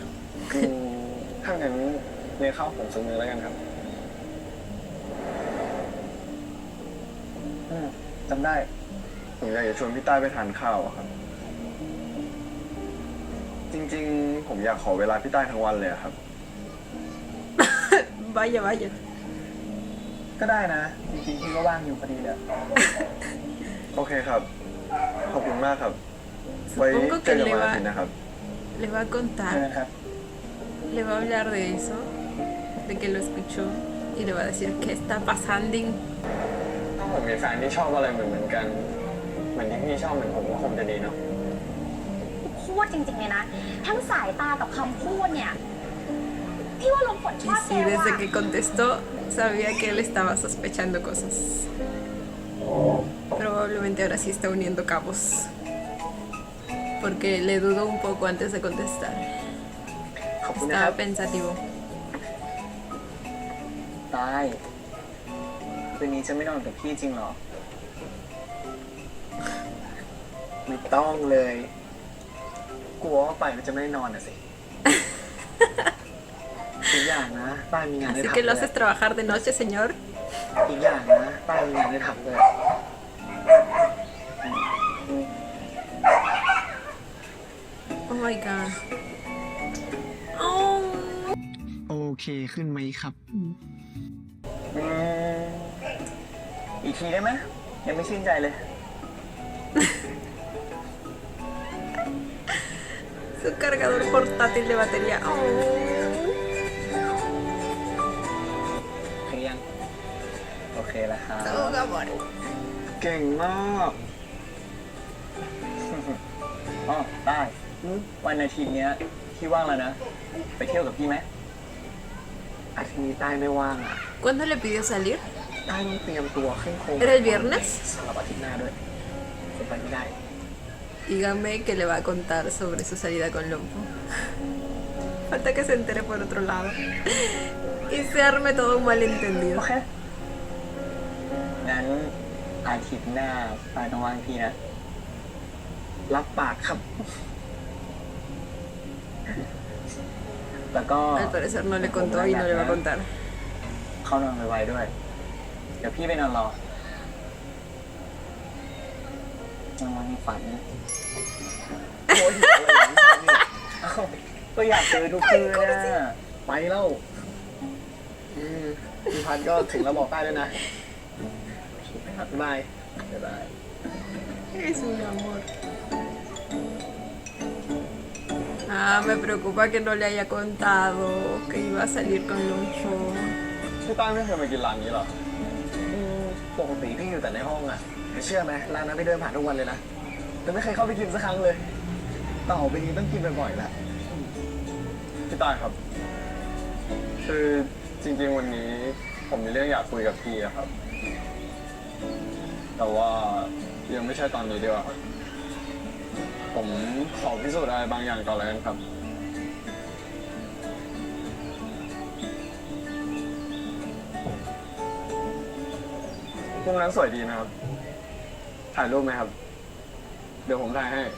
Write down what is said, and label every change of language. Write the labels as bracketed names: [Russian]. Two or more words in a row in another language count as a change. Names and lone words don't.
[Thai] ถ้างั้นเลี้ยงข้าวผมสักมื้อแล้วกันครับจำได้ผมอยากจะชวนพี่ต้าไปทานข้าวอะครับ จริงๆผมอยากขอเวลาพี่ต้าทั้งวันเลยอะครับ [Spanish] Vaya, vaya. [Thai] ก็ได้นะ จริงๆพี่ก็ว่างอยู่พอดีเลย โอเคครับ ขอบคุณมากครับ ไว้ [Spanish] Supongo [Thai] เจ [Spanish] que [Thai] อกัน [Spanish] le [Thai] วันอา [Spanish] va, [Thai] ทิตย์นะครับ [Spanish] le va a [Thai] เจอ [Spanish] contar, [Thai] กันครับ [Spanish] le va a hablar de eso, de que lo escuchó y le va a decir qué está pasando. [Thai] ถ้าผมมีแฟนที่ชอบอะไรเหมือนกัน เหมือนที่พี่ชอบเหมือนผมก็คงจะดีเนาะ พูดจริงๆเลยนะ ทั้งสายตากับคำพูดเนี่ย พี่ว่าลมฝนช [Spanish] Y [Thai] อบแก [Spanish] sí, desde [Thai] ว่ะ [Spanish] que contestó, sabía que él estaba sospechando cosas. Probablemente ahora sí está uniendo cabos. Porque le dudó un poco antes de contestar. [Thai] ขอบคุณนะครับ [Spanish] Estaba pensativo. [Thai] ตายคืนนี้จะไม่นอนกับพี่จริงเหรอ ไม่ต้องเลย กลัวว่าไปมันจะไม่ได้นอนอ่ะสิ อีกอย่างนะป้ายมีงานได้ [Spanish] Así [Thai] ทำ [Spanish] que [Thai] ด้ [Spanish] lo [Thai] วย [Spanish] haces trabajar de noche, señor. [Thai] อีกอย่างนะป้ายมีงานได้ทำด้วย [English] Oh my god. Oh. [Thai] โอเคขึ้นไหมครับ อีกทีได้ไหมยังไม่ชื่นใจเลย [Spanish] Su cargador portátil de batería. Oh. [Thai] ถึงยัง โอเคแล้วครับ [Spanish] Su amor. [Thai] เก่งมากอ๋อได้วันอาทิตย์เนี้ยพี่ว่างแล้วนะ ไปเที่ยวกับพี่ไหมอาทิตย์นี้ได้ไม่ว่างอ่ะ [Spanish] ¿Cuándo le pidió salir? [Thai] ได้ต้องเตรียมตัวขึ้นโครง [Spanish] ¿Era el viernes? [Thai] สำหรับอาทิตย์หน้าด้วยผมไปไม่ได้ [Spanish] Dígame que le va a contar sobre su salida con Lompo. Falta que se entere por otro lado. Y se arme todo un [Thai] โอ [Spanish] malentendido. [Thai] เค งั้นอาทิตย์หน้าปายต้องว่างพี่นะ รับปากครับ แล้วก็ [Spanish] Al parecer no le contó y no le va a contar. [Thai] เข้านอนไวๆด้วย เดี๋ยวพี่ไปนอนรอ นอนในฝันโอ้ยอะไรอย่างนี้เนี่ยเอ้าก็อยากเจอทุกคืนนะไปแล้วพี่พันธุ์ก็ถึงแล้วบอกได้ด้วยนะบ๊ายบายบ๊ายบาย [Spanish] Es un amor. me preocupa que no le haya contado que iba a salir con Longcho. [Thai] พี่ต้อยไม่เคยมากินร้านนี้หรอ ปกติพี่อยู่แต่ในห้องอ่ะเชื่อไหมร้านนั้นพี่เดินผ่านทุกวันเลยนะแต่ไม่เคยเข้าไปกินสักครั้งเลยต่อไปนี้ต้องกินบ่อยๆแหละ พี่ต้อยครับ คือจริงๆวันนี้ผมมีเรื่องอยากคุยกับพี่อะครับ แต่ว่ายังไม่ใช่ตอนนี้ดีกว่าครับผมขอพิสูจน์อะไรบางอย่างก่อนแล้วกันครับมุมนั้นสวยดีนะครับ ถ่ายรูปไหมครับ เดี๋ยวผมถ่ายให้